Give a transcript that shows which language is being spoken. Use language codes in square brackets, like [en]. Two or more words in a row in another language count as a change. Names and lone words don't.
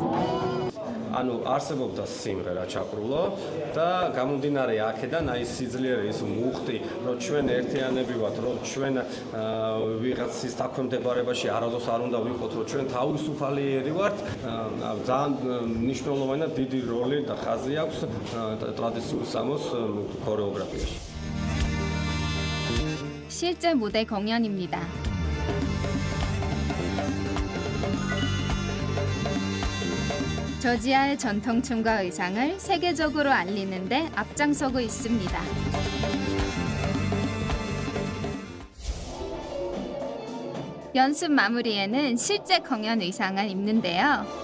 [ka] ანუ არსებობდა სიმღერა ჩაკრულო და გამომდინარე აქედან აი სიძლიერე ის მუხტი რომ ჩვენ ერთიანები ვართ რომ ჩვენ ვიღაცის დაქვემდებარებაში არასდროს არ უნდა ვიყოთ რომ ჩვენ თავისუფალიერი ვართ ძალიან მნიშვნელოვანი და დიდი როლი და ხაზი აქვს ტრადიციულ სამოს ქორეოგრაფიაში. [ko] 실제 무대 공연입니다. 저지아의 전통춤과 의상을 세계적으로 알리는 데 앞장서고 있습니다. 연습 마무리에는 실제 공연 의상을 입는데요.